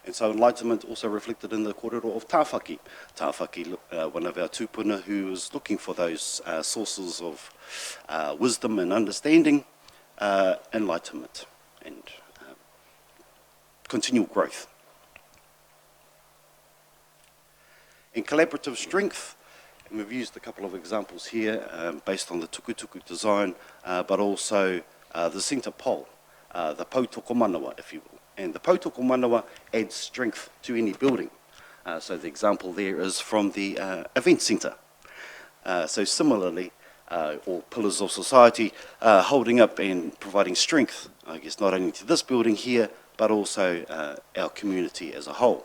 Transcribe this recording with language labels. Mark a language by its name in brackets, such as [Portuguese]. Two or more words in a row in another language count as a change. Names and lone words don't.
[English] And so enlightenment also reflected in the kōrero of Tāwhaki. Tāwhaki, one of our tūpuna who was looking for those sources of wisdom and understanding, enlightenment and continual growth. In collaborative strength, and we've used a couple of examples here based on the tukutuku design, but also the centre pole, the [Māori] pautoko manawa, [English] if you will. And the [Māori] pautoko manawa [English] adds strength to any building. So the example there is from the event centre. So similarly, or pillars of society, holding up and providing strength, I guess, not only to this building here, but also our community as a whole.